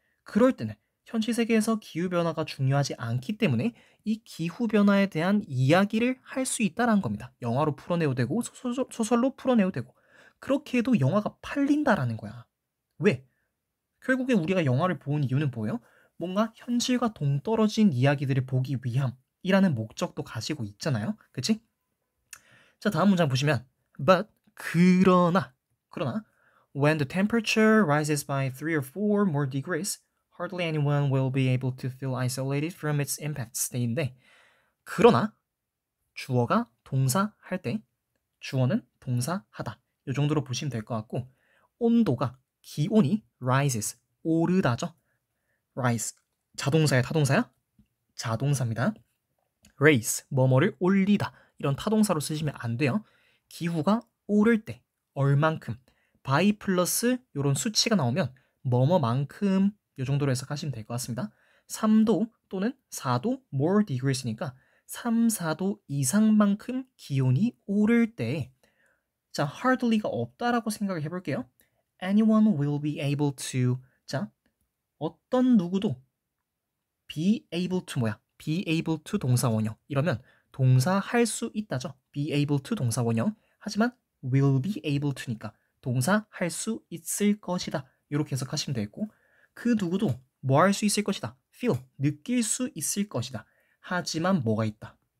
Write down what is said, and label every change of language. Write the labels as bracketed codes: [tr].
[ko] 그럴 때는 현실 세계에서 기후변화가 중요하지 않기 때문에 이 기후변화에 대한 이야기를 할 수 있다는 겁니다. 영화로 풀어내도 되고 소설로 풀어내도 되고 그렇게 해도 영화가 팔린다라는 거야. 왜? 결국에 우리가 영화를 본 이유는 뭐예요? 뭔가 현실과 동떨어진 이야기들을 보기 위함이라는 목적도 가지고 있잖아요. 그치? 자, 다음 문장 보시면 [en] But [ko] 그러나 [en] when the temperature rises by 3 or 4 more degrees, hardly anyone will be able to feel isolated from its impacts. [ko] 인데 그러나 주어가 동사 할 때 주어는 동사 하다. 이 정도로 보시면 될 것 같고 온도가 기온이 rises 오르다죠. rise 자동사야 타동사야? 자동사입니다. raise 뭐뭐를 올리다 이런 타동사로 쓰시면 안 돼요. 기후가 오를 때 얼만큼 by 플러스 이런 수치가 나오면 뭐뭐만큼 이 정도로 해석하시면 될 것 같습니다. 3도 또는 4도 [en] more degrees [ko] 니까 3, 4도 이상만큼 기온이 오를 때 자, hardly가 없다라고 생각을 해볼게요. [en] Anyone will be able to [ko] 자, 어떤 누구도 [en] be able to [ko] 뭐야? [en] be able to [ko] 동사 원형 이러면 동사 할 수 있다죠. [en] be able to [ko] 동사 원형 하지만 [en] will be able to [ko] 니까 동사 할 수 있을 것이다. 이렇게 해석하시면 되겠고 그 누구도 뭐 할 수 있을 것이다. feel 느낄 수 있을 것이다. 하지만 뭐가 있다.